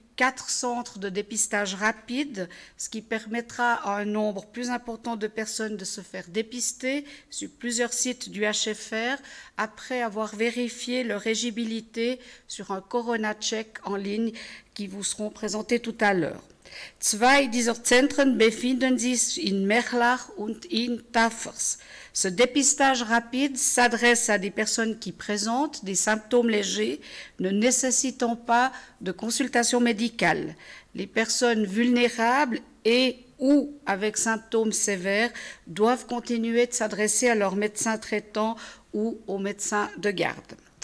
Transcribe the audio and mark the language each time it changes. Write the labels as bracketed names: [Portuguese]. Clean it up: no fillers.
[French] 4 centres de dépistage rapide, ce qui permettra à un nombre plus important de personnes de se faire dépister sur plusieurs sites du HFR après avoir vérifié leur éligibilité sur un Corona-Check en ligne qui vous seront présentés tout à l'heure. [German] 2 dieser Zentren befinden sich in Merlach und in Tafers. [French] Ce dépistage rapide s'adresse à des personnes qui présentent des symptômes légers ne nécessitant pas de consultation médicale. Les personnes vulnérables et ou avec symptômes sévères doivent continuer de s'adresser à leur médecin traitant ou au médecin de garde.